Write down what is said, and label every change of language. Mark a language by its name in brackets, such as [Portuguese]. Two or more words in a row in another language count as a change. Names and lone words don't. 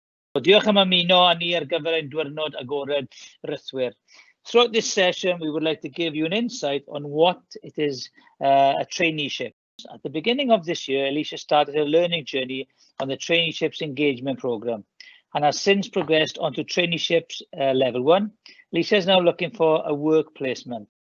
[Welsh] Diolch am ymuno â ni ar gyfer ein diwrnod agored rythwyr. [English] Throughout this session, we would like to give you an insight on what it is a traineeship. At the beginning of this year, Alicia started her learning journey on the Traineeships engagement program and has since progressed onto Traineeships level 1. Alicia is now looking for a work placement.